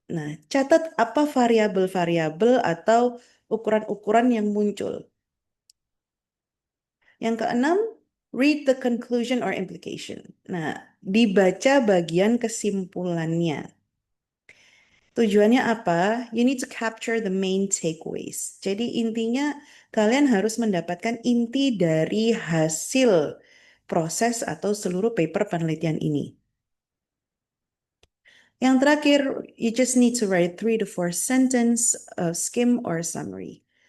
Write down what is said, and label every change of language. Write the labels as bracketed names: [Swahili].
[Indonesian] Nah, catat apa variabel-variabel atau ukuran-ukuran yang muncul. Yang keenam, [English] read the conclusion or implication. [Indonesian] Nah, dibaca bagian kesimpulannya. Tujuannya apa? [English] You need to capture the main takeaways. [Indonesian] Jadi intinya kalian harus mendapatkan inti dari hasil proses atau seluruh paper penelitian ini. Yang terakhir, [English] you just need to write 3 to 4 sentence skim or summary.